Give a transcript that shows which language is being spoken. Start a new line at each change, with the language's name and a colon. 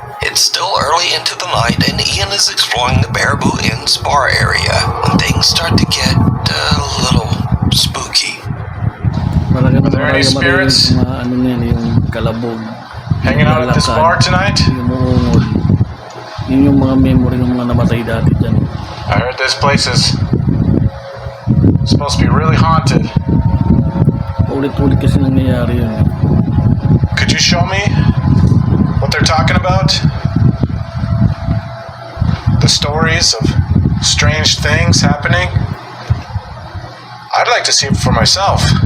English: It's still early into the night, and Ian is exploring the Baraboo Inn's bar area when things start to get a little spooky. Are there any spirits hanging out at this bar tonight?
Filipino: Yung uungod. Yun yung mga memory ng mga namatay dati dyan.
English: I heard this place is supposed to be really haunted.
Filipino: Ulit-ulit kasi nangyayari yun.
English: Could you show me what they're talking about? The stories of strange things happening? I'd like to see it for myself.